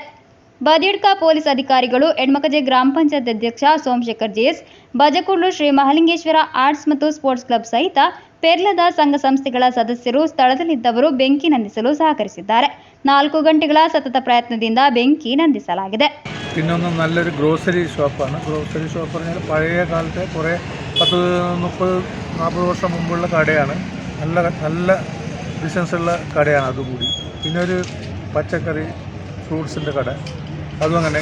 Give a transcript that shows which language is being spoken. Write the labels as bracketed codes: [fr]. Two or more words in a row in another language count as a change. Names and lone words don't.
[kn] ಬದಿಯಡ್ಕ ಪೊಲೀಸ್ ಅಧಿಕಾರಿಗಳು, ಎಡ್ಮಕಜೆ ಗ್ರಾಮ ಪಂಚಾಯತ್ ಅಧ್ಯಕ್ಷ ಸೋಮಶೇಖರ್ ಜೆಎಸ್, ಬಜಕೂಡ್ಲು ಶ್ರೀ ಮಹಾಲಿಂಗೇಶ್ವರ ಆರ್ಟ್ಸ್ ಮತ್ತು ಸ್ಪೋರ್ಟ್ಸ್ ಕ್ಲಬ್ ಸಹಿತ ಪೆರ್ಲದ ಸಂಘ ಸಂಸ್ಥೆಗಳ ಸದಸ್ಯರು ಸ್ಥಳದಲ್ಲಿದ್ದವರು ಬೆಂಕಿ ನಂದಿಸಲು ಸಹಕರಿಸಿದ್ದಾರೆ. 4 ಗಂಟೆಗಳ ಸತತ ಪ್ರಯತ್ನದಿಂದ ಬೆಂಕಿ ನಂದಿಸಲಾಗಿದೆ. [ml] പിന്നൊന്ന് നല്ലൊരു [en] grocery shop. grocery shop [ml] പറഞ്ഞാൽ പഴയ കാലത്തെ കുറേ 30-40 വർഷം മുമ്പുള്ള കടയാണ്. നല്ല ബിസിനസ്സുള്ള കടയാണ് അതുകൂടി. പിന്നെ ഒരു പച്ചക്കറി ഫ്രൂട്ട്സിൻ്റെ കട, അതും അങ്ങനെ.